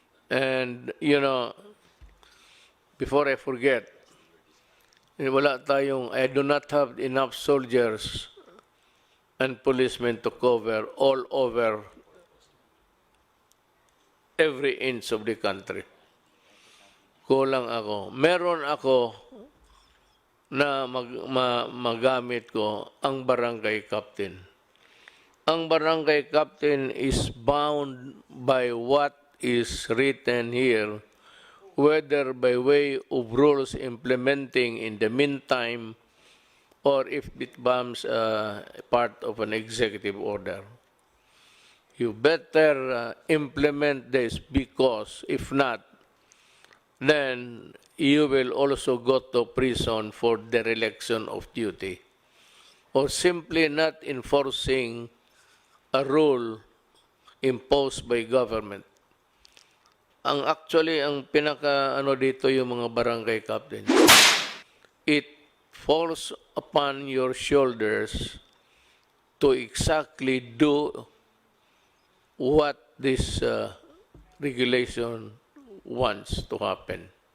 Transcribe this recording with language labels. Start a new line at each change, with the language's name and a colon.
English: And, you know, before I forget,
Filipino: wala tayong,
English: I do not have enough soldiers and policemen to cover all over every inch of the country.
Filipino: Kulang ako. Meron ako na magamit ko ang barangay captain.
English: Ang barangay captain is bound by what is written here, whether by way of rules implementing in the meantime or if it becomes part of an executive order. You better implement this because if not, then you will also go to prison for dereliction of duty or simply not enforcing a rule imposed by government.
Filipino: ang pinaka ano dito yung mga barangay captains.
English: It falls upon your shoulders to exactly do what this regulation wants to happen.